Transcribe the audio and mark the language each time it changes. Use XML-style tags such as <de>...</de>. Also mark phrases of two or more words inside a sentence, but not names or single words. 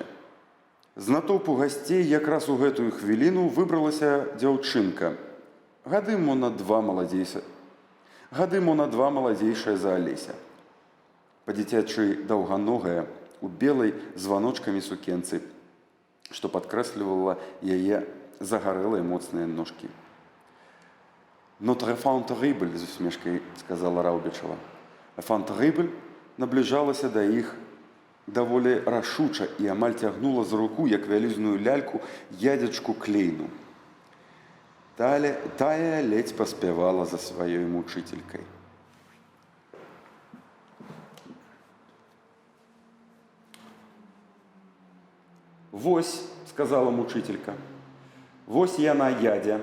<be>З натоўпу гасцей якраз у гэтую хвіліну выбралася дзяўчынка. Гады мо на 2 маладзейшая за Алеся. Па-дзіцячы даўганогая, у белай званочкамі сукенцы, што падкрэслівала яе загарэлыя моцныя ножкі.</be> <fr>«Notre enfant terrible», –</fr> <be>з усмешкай сказала Раўбічава.</be> <fr>Enfant terrible</fr> <be>набліжалася да іх даволі рашуча і амаль цягнула за руку, як вялізную ляльку, ядзячку Клейну. Тая ледзь паспявала за сваёй мучителькай. «Вось», – сказала мучителька, – «вось яна, ядзя.</be>